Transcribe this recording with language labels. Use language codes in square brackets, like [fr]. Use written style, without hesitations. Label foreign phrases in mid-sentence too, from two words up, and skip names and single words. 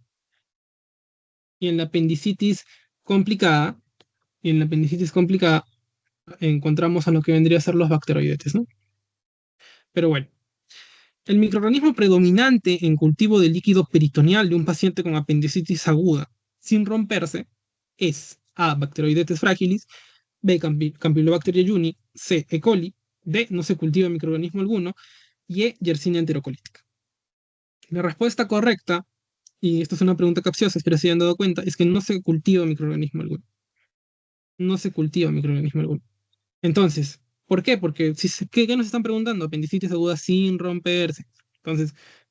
[es] Y en la apendicitis complicada, encontramos a lo que vendría a ser los bacteroidetes, ¿no? Pero bueno, el microorganismo predominante en cultivo de líquido peritoneal de un paciente con apendicitis aguda sin romperse es A. Bacteroidetes fragilis, B. Campylobacter jejuni, C. E. coli, D. No se cultiva microorganismo alguno y E. Yersinia enterocolítica. La respuesta correcta, y esto es una pregunta capciosa, espero se hayan dado cuenta, es que no se cultiva microorganismo alguno. No se cultiva microorganismo alguno. Entonces, ¿por qué? Porque ¿qué nos están preguntando? Apendicitis aguda sin romperse.